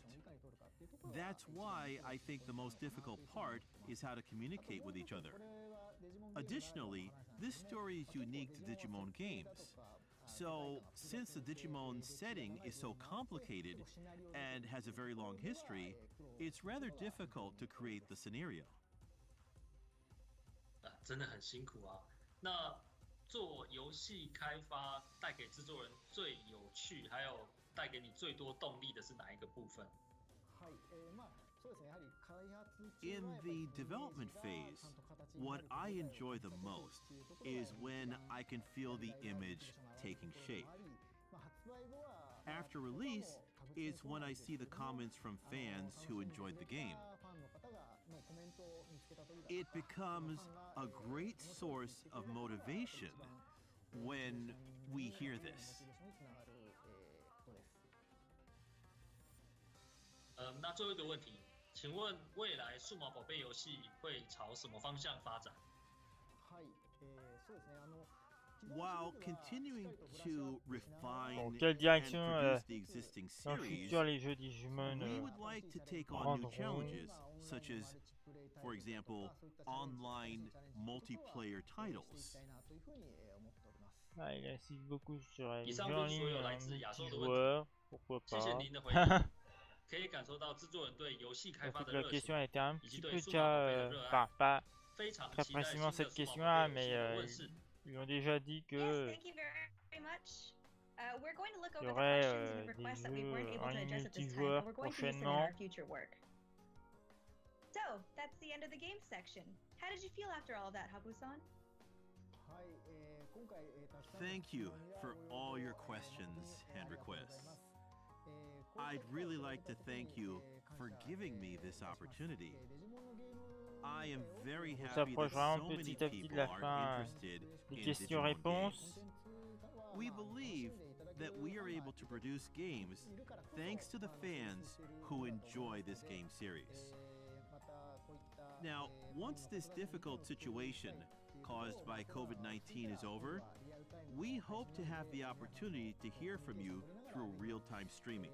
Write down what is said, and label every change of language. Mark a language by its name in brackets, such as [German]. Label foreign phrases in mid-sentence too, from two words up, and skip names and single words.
[English] That's why I think the most difficult part is how to communicate with each other. Additionally, this story is unique to Digimon games. So, since the Digimon setting is so complicated and has a very long history, it's rather difficult to create the scenario. [Chinese] 真的很辛苦啊。那做游戏开发带给制作人最有趣，还有带给你最多动力的是哪一个部分？ [English] In the development phase, what I enjoy the most is when I can feel the image taking shape. After release, it's when I see the comments from fans who enjoyed the game. It becomes a great source of motivation when we hear this. [Chinese] 那最后一个问题，请问未来数码宝贝游戏会朝什么方向发展？ [English] While continuing to refine and [French] quelle direction [English] produce the existing [French] dans le [English] series, [French] futur les jeux Digimon [English] we would like to take on new [French] prendront. [English] challenges, such as, for example, online multiplayer titles. [French] Ah, il insiste beaucoup sur les [Chinese] 以 [French] jeux [Chinese] 上 [French] en [Chinese] 就是所 [French] ligne [Chinese] 有来自亚洲的问题。 [French] multijoueurs, pourquoi [Chinese] 谢谢 [French] pas. [Chinese] 您的回应，可以感受到制作人对游戏开发 [French] Surtout [Chinese] 的 [French] que la [Chinese] 热 [French] question [Chinese] 情， [French] a été un [Chinese] 以及 [French] petit [Chinese] 对 [French] peu [Chinese] 数码宝贝的 [French] déjà, [Chinese] 热爱。 [French] enfin pas [Chinese] 非常 [French] très [Chinese] 期待 [French] précisément [Chinese] 新的 [French] cette [Chinese] 数码宝 [French] question-là, [Chinese] 贝游 [French] mais [Chinese] 戏的问世。 [French] ils ont déjà dit que [English] Yes, thank you very much. We're going to look [French] il y [English] over the [French] aurait [English] questions and [French] des [English] requests that we weren't [French] jeux [English] able [French] en [English] to [French] ligne [English] address at this time, [French] multijoueurs [English] but we're going to use them in our [French] prochainement. [English] future work. So, that's the end of the game section. How did you feel after all of that, Habu-san? Thank you for all your questions and requests. I'd really like to thank you for giving me this opportunity. I am very [French] On [English] happy that [French] s'approche vraiment [English] so many [French] petit à petit de [English] people [French] la [English] are [French] fin [English] interested [French] des [English] in Digimon [French] questions-réponses. [English] games. We believe that we are able to produce games thanks to the fans who enjoy this game series. Now, once this difficult situation caused by COVID-19 is over, we hope to have the opportunity to hear from you through real-time streaming.